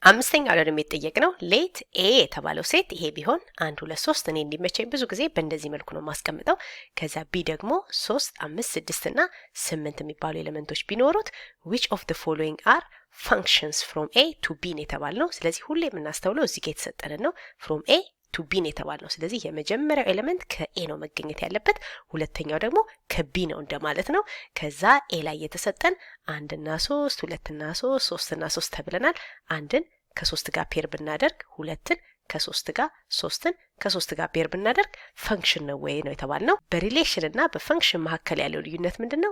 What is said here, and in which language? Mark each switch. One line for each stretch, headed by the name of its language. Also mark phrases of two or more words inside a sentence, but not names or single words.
Amharic: አምስተኛው ደግሞ የተጠየቅነው
English: let A
Amharic: የተባለው ሴት ይሄ ቢሆን 1 2 3 እኔ እንዲመቸኝ ብዙ ጊዜ በእንደዚህ መልኩ ነው ማስቀምጠው። ከዛ ቢ ደግሞ 3 5 6 እና 8 የሚባሉ ኤሌመንቶች ቢኖሩት
English: which of the following are functions from A to B
Amharic: ነው የተባልነው። ስለዚህ ሁሌ የምናስተውለው እዚህ ጋር የተሰጠንን ነው
English: from A to B
Amharic: ነው የተባልነው። ስለዚህ የመጀመሪያው ኤሌመንት ከኤ ነው መገኘት ያለበት፣ ሁለተኛው ደግሞ ከቢ ነው እንደማለት ነው። ከዛ ኤ ላይ የተሰጠን 1 እና 3 2 እና 3 3 እና 3 ተብለናል። አንድን ከ3 ጋር ፔር ብናደርግ ሁለትን ከ3 ጋር ሶስትን ከ3 ጋር ፔር ብናደርግ ፈንክሽን ነው ወይ ነው የተባልነው። በሪሌሽን እና በፈንክሽን መካከል ያለው ልዩነት ምንድነው?